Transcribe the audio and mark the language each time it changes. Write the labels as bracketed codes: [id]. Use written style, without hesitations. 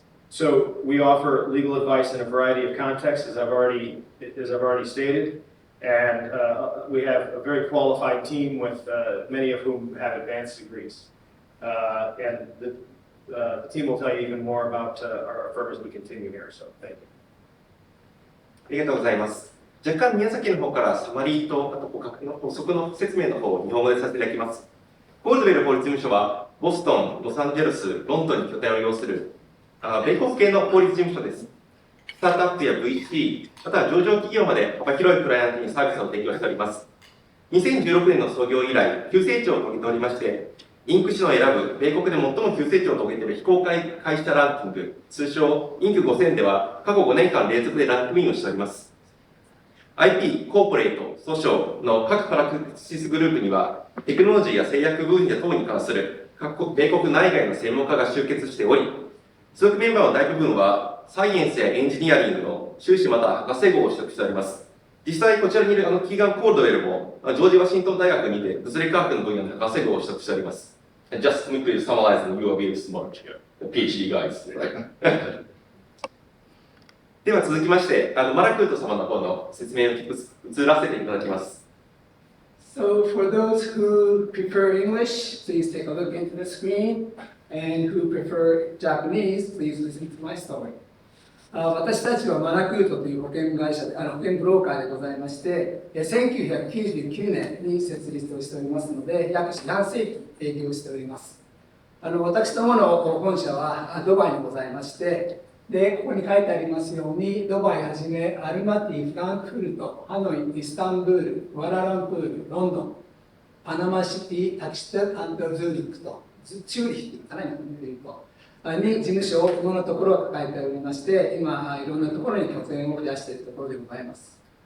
[en] So we offer legal advice in a variety of contexts, as I've already stated, and we have a very qualified team with many of whom have advanced degrees. And the team will tell you even more about our firm as we continue here, so thank you. [ja] ありがとうございます。若干宮崎の方からサマリーとあと補足の説明の方を日本語でさせていただきます。コールドウェル法律事務所はボストン、ロサンゼルス、ロンドンに拠点を要する米国系の法律事務所です。スタートアップや VC、または上場企業まで幅広いクライアントにサービスを提供しております。 2016年の創業以来、急成長を遂げておりまして、インク氏の選ぶ米国で最も急成長を遂げている非公開会社ランキング、通称インク5000では過去5年間連続でランクインをしております。 IP、コーポレート、訴訟の各プラクティスグループには、テクノロジーや製薬分野等に関する米国内外の専門家が集結しており、所属メンバーの大部分はサイエンスやエンジニアリングの修士または博士号を取得しております。実際こちらにいるキーガン・コールドウェルもジョージ・ワシントン大学にて物理科学の分野の博士号を取得しております。 [en] Just to quickly summarize, you are very smart here, the PhD guys. [ja] では続きまして、マラクート様の方の説明を移らせていただきます。 [en] So for those who prefer English, please take a look into the screen, and who prefer Japanese, please listen to my story. [ja] 私たちはマラクートという保険会社で、保険ブローカーでございまして、1999年に設立をしておりますので、約4半世紀営業しております。私どもの本社はドバイにございまして、で、ここに書いてありますように、ドバイはじめ、アルマティ、フランクフルト、ハノイ、イスタンブール、クアラランプール、ロンドン、パナマシティ、タキシタ、アンドズーリックと、チューリヒかなり言うと、に事務所をいろんなところを抱えておりまして、今、いろんなところに拠点を増やしているところでございます。